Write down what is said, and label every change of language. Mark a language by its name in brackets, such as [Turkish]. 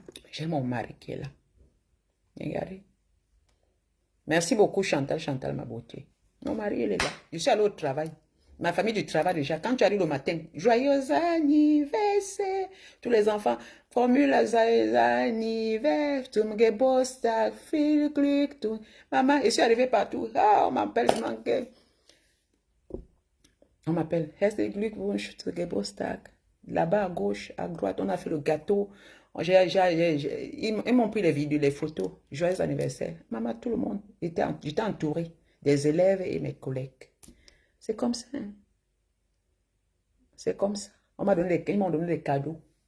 [French] J'ai mon mari qui est là. Regardez. Merci beaucoup, Chantal, ma beauté. Mon mari, il est là. Je suis allée au travail. Ma famille du travail déjà. Quand tu arrives le matin, joyeux anniversaire. Tous les enfants, formule anniversaire. [German] Tu me Geburtstag, viel Glück. [French] Maman, je suis arrivée partout. Ah, on m'appelle, je manquais. On m'appelle. [German] Herzlichen Glückwunsch zu Geburtstag. [French] Là-bas à gauche, à droite, on a fait le gâteau. Ils m'ont pris les vidéos, les photos. Joyeux anniversaire. Maman, tout le monde. J'étais entourée des élèves et mes collègues. C'est comme ça. Hein? C'est comme ça. Ils m'ont donné des cadeaux.